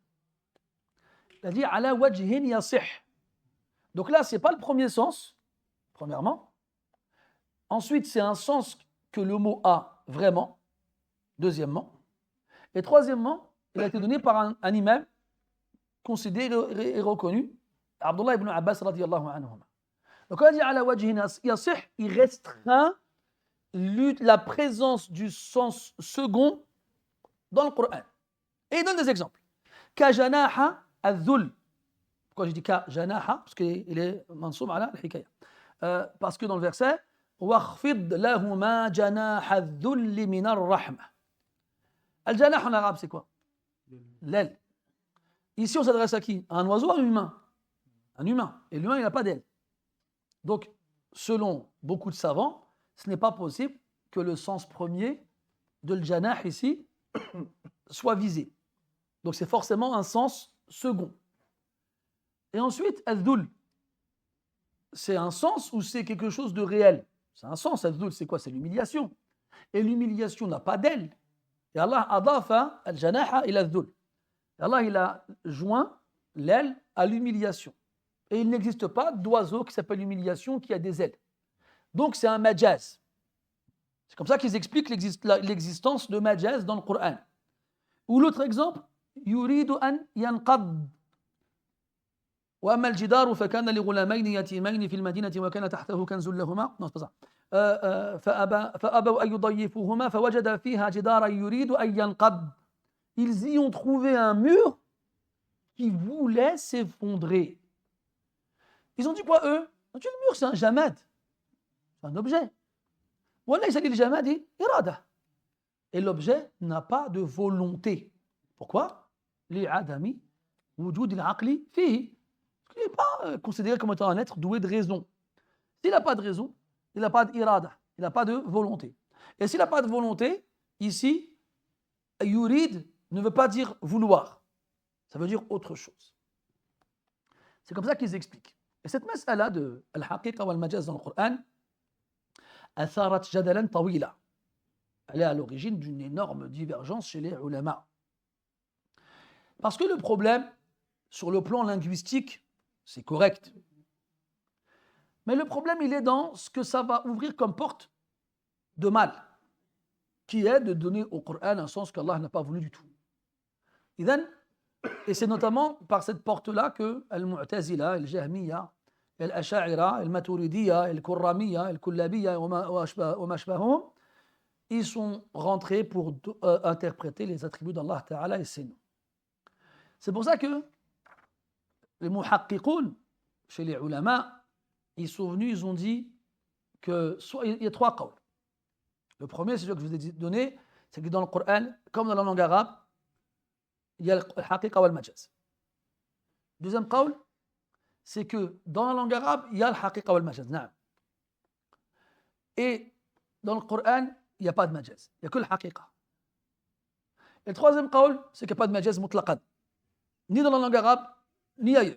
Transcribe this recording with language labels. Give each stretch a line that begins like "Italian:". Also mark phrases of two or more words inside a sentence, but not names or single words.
French: Il a dit
Arabic: على وجه صحيح.
French: Donc là, ce n'est pas le premier sens, premièrement. Ensuite, c'est un sens que le mot a vraiment, deuxièmement. Et troisièmement, il a été donné par un imam considéré et reconnu Abdullah ibn Abbas
Arabic: رضي الله عنهما.
French: Donc, on a dit
Arabic: على وجه صحيح,
French: il restreint la présence du sens second dans le Coran. Et il donne des exemples.
Arabic: كجناح الذل.
French: Pourquoi je dis
Arabic: كجناح?
French: Parce qu'il est
Arabic: منصوب على الحكاية.
French: Parce que dans le verset,
Arabic: وَاخْفِضْ لَهُمَا جَنَاحَ الذُّلِّ مِنَ الرَّحْمَةِ.
French: Al-janah en arabe, c'est quoi? L'aile. Ici, on s'adresse à qui? À un oiseau ou à un humain? Un humain. Et l'humain, il n'a pas d'aile. Donc, selon beaucoup de savants, ce n'est pas possible que le sens premier de l'janah ici soit visé. Donc, c'est forcément un sens second. Et ensuite, al-dhul. C'est un sens ou c'est quelque chose de réel? C'est un sens, al-dhul, c'est quoi? C'est l'humiliation. Et l'humiliation n'a pas d'aile.
Arabic: Et الله أضاف الجناح إلى الذل.
French: Allah, il a joint l'aile à l'humiliation. Et il n'existe pas d'oiseau qui s'appelle l'humiliation qui a des ailes. Donc, c'est un majaz. C'est comme ça qu'ils expliquent l'existence de majaz dans le Coran. Ou l'autre exemple,
Arabic: يريد أن ينقض. وأما الجدار فكان لغلامين يتيمين في المدينة وكان تحته كنز لهما فأبوا أن يضيفوهما فوجد فيها جدارا يريد أن ينقض.
French: Ils y ont trouvé un mur qui voulait s'effondrer. Ils ont dit quoi eux? Le mur c'est un jamad, c'est un objet.
Arabic: وليس للجماد إرادة.
French: Et l'objet n'a pas de volonté. Pourquoi?
Arabic: لعدم وجود العقل فيه.
French: Il n'est pas considéré comme étant un être doué de raison. S'il n'a pas de raison, il n'a pas d'irada, il n'a pas de volonté. Et s'il n'a pas de volonté, ici, yurid ne veut pas dire vouloir. Ça veut dire autre chose. C'est comme ça qu'ils expliquent. Et cette mas'ala de
Arabic: الحقيقة والمجاز
French: dans le Coran,
Arabic: أثارت جدلا طويلا.
French: Elle est à l'origine d'une énorme divergence chez les ulama. Parce que le problème, sur le plan linguistique, c'est correct. Mais le problème, il est dans ce que ça va ouvrir comme porte de mal, qui est de donner au Coran un sens qu'Allah n'a pas voulu du tout. Et c'est notamment par cette porte-là que Al-Mu'tazila, Al-Jahmiya, Al-Asha'ira, Al-Maturidiyya, Al-Kurramiyya, Al-Kullabiyya,
Arabic: وما أشبههم,
French: ils sont rentrés pour interpréter les attributs d'
Arabic: الله تعالى
French: et ses noms. C'est pour ça que les muhaqqiqoun, chez les ulama, ils sont venus, ils ont dit que il y a trois qawls. Le premier, c'est ce que je vous ai donné, c'est que dans le Coran, comme dans la langue arabe, il y a le
Arabic: حقيقة والمجاز.
French: Deuxième qawl, c'est que dans la langue arabe, il y a le
Arabic: حقيقة والمجاز.
French: Et dans le Coran, il n'y a pas de majaz, il n'y a que le haqiqa. Et le troisième qawl, c'est qu'il n'y a pas de
Arabic: مجاز مطلقا,
French: ni dans la langue arabe, ni ailleurs.